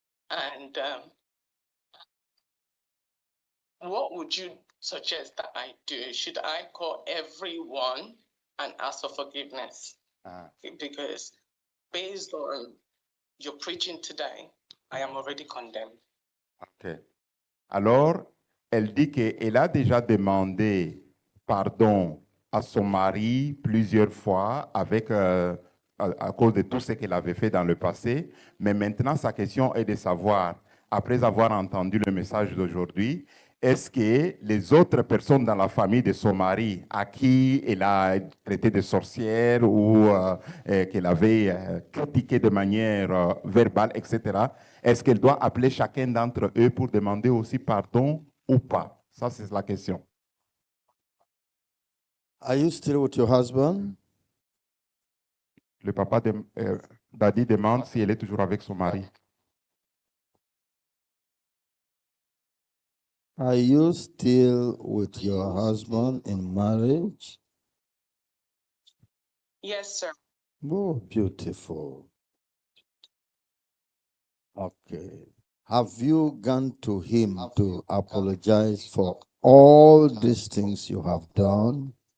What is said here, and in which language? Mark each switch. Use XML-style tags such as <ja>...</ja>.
<en>And what would you suggest that I do? Should I call everyone and ask for forgiveness? Because based on your preaching today, I am already condemned. OK.</en> <fr>Alors, elle dit qu'elle a déjà demandé pardon à son mari plusieurs fois avec, à cause de tout ce qu'elle avait fait dans le passé. Mais maintenant, sa question est de savoir, après avoir entendu le message d'aujourd'hui, est-ce que les autres personnes dans la famille de son mari à qui elle a traité de sorcière ou qu'elle avait critiqué de manière verbale, etc., est-ce qu'elle doit appeler chacun d'entre eux pour demander aussi pardon ou pas? Ça, c'est la question.</fr> <en>Are you still with your husband?</en> <fr>Le papa Daddy demande si elle est toujours avec son mari.</fr> <en>Are you still with your husband in marriage? Yes, sir. Oh, beautiful. Okay. Have you gone to him to apologize for all these things you have done?</en>